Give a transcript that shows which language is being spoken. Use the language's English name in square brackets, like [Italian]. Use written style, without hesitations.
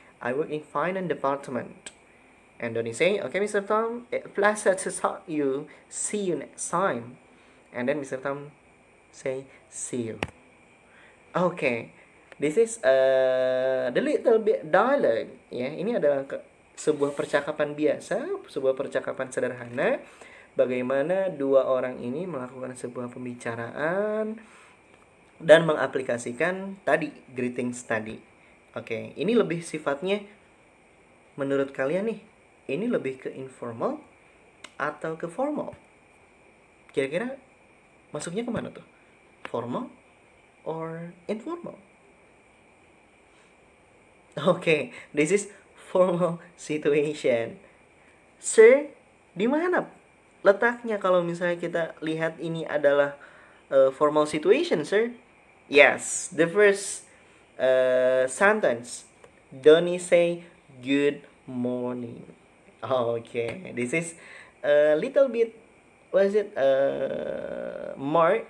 [English] I work in finance department. And Donnie say, okay, Mr. Tom, pleasure to talk you. See you next time. And then Mr. Tom say, see you. Okay, this is the little bit dialogue. [Indonesian] Ya, ini adalah sebuah percakapan biasa, sebuah percakapan sederhana. Bagaimana dua orang ini melakukan sebuah pembicaraan dan mengaplikasikan tadi greetings tadi. Oke, ini lebih sifatnya menurut kalian nih, ini lebih ke informal atau ke formal? Kira-kira masuknya kemana tuh? [English] Formal or informal? Okay, this is formal situation. [Indonesian] Sir, di mana letaknya kalau misalnya kita lihat ini adalah [English] formal situation, sir? Yes, the first sentence. Donnie say good morning. Okay, this is a little bit, what is it? Mark.